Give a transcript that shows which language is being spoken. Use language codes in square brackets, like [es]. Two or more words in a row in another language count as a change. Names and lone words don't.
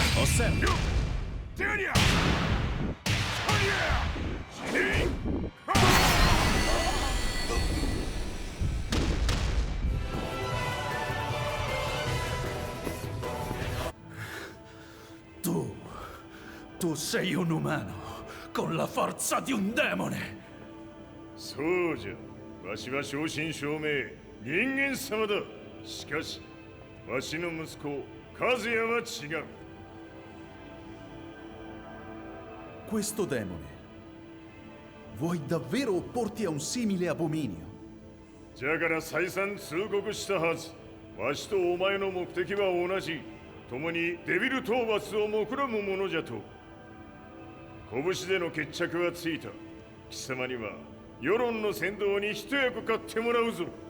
[it] sempre. [ja] 手がりゃ死ね [it] Tu sei un umano, con la forza di un demone. [ja] そうじゃわしは正真正銘人間様だしかしわしの息子和也は違う [it] Questo demone, vuoi davvero opporti a un simile abominio? [ja] じゃから再三通告したはずわしとお前の目的は同じ共にデビル討伐を目論むものじゃと拳での決着はついた貴様には世論の先導に一役買ってもらうぞ